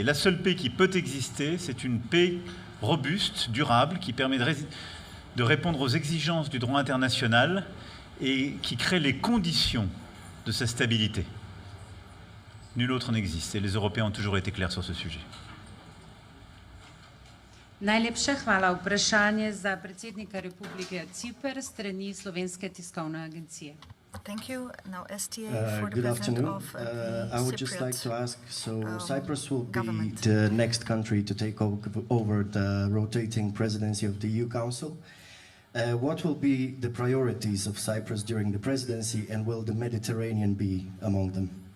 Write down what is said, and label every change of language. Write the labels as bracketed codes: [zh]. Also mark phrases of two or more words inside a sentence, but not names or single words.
[fr] La seule paix qui peut exister, c'est une paix robuste, durable, qui permet de répondre aux exigences du droit international et qui crée les conditions de sa stabilité. Nul autre n'existe, et les Européens ont toujours été clairs sur ce sujet. [sl] Najlepša hvala. Vprašanje za predsednika Republike Cipr strani Slovenske tiskovne agencije. [en] Thank you. Now STA for the good afternoon. Of I would just like to ask, so Cyprus will be government. the next country to take over the rotating presidency of the EU Council. What will be the priorities of Cyprus during the presidency, and will the Mediterranean be among them?